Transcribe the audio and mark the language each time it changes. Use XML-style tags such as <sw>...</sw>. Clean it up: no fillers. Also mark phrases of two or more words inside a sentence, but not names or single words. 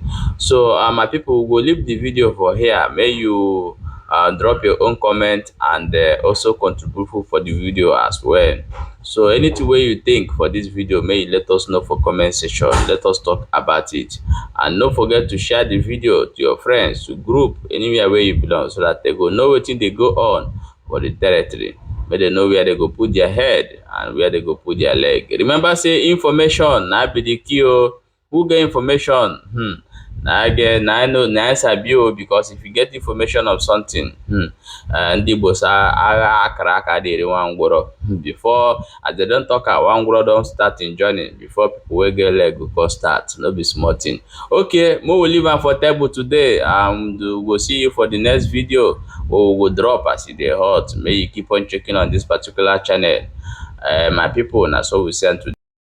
<pcm>So my people, will leave the video for here. May you drop your own comment, and also contribute for the video as well. So anything wey you think for this video, may you let us know for comment section. Let us talk about it, and no forget to share the video to your friends, to group, anywhere where you belong, so that they go know wetin dey go on for the territory. Make dem know where they go put their head and where they go put their leg. Remember say information na be the key o. Who get information na know na sabi o, because if you get information of something,</pcm> <ig>ndị Igbo say agha akara aka adịrị nwa ngwụrọ.</ig> <pcm>Before, as they don talk, one ngwụrọ don start in journey before people wey get leg go start. No be small thing. Okay, we will leave am for table today, and we go see you for the next video wey we go drop as e dey hot. May you keep on checking on this particular channel. My people, na so we send today.</pcm>